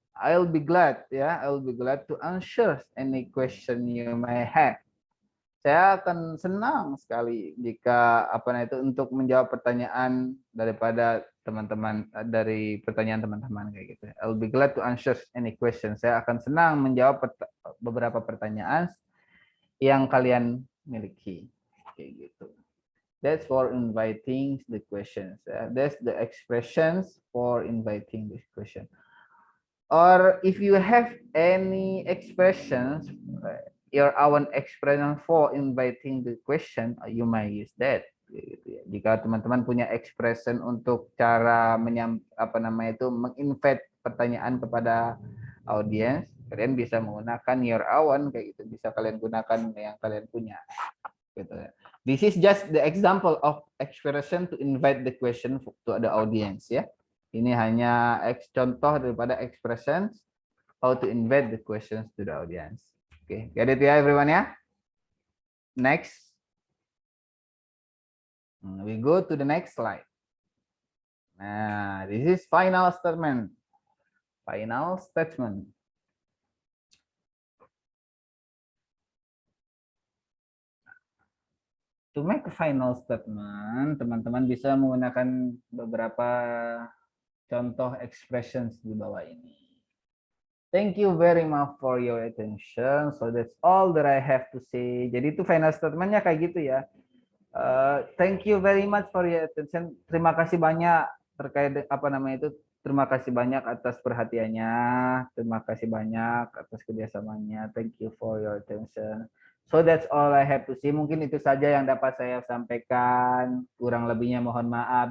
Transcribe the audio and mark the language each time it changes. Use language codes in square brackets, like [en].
[en] I'll be glad ya. I'll be glad to answer any question you may have. [id] Saya akan senang sekali jika untuk menjawab pertanyaan daripada teman-teman dari pertanyaan teman-teman kayak gitu. [en] I'll be glad to answer any question. [id] Saya akan senang menjawab beberapa pertanyaan yang kalian miliki kayak gitu. [en] That's for inviting the questions. That's the expressions for inviting this question. Or if you have any expressions, your own expression for inviting the question, you may use that. [id] Jika teman-teman punya expression untuk cara menginvite pertanyaan kepada audiens, kalian bisa menggunakan [en] your own [id] kayak gitu. Bisa kalian gunakan yang kalian punya. Gitu. [en] This is just the example of expression to invite the question to the audience ya. [id] Ini hanya contoh daripada [en] expressions how to invite the questions to the audience. Okay, get it ya everyone ya. Next, we go to the next slide. Nah, this is final statement. Final statement. [id] To make a final statement, teman-teman bisa menggunakan beberapa contoh expressions di bawah ini. [en] Thank you very much for your attention. So that's all that I have to say. [id] Jadi itu final statementnya kayak gitu ya. [en] Thank you very much for your attention. [id] Terima kasih banyak terkait Terima kasih banyak atas perhatiannya. Terima kasih banyak atas kerjasamanya. [en] Thank you for your attention. So that's all I have to say. [id] Mungkin itu saja yang dapat saya sampaikan. Kurang lebihnya mohon maaf.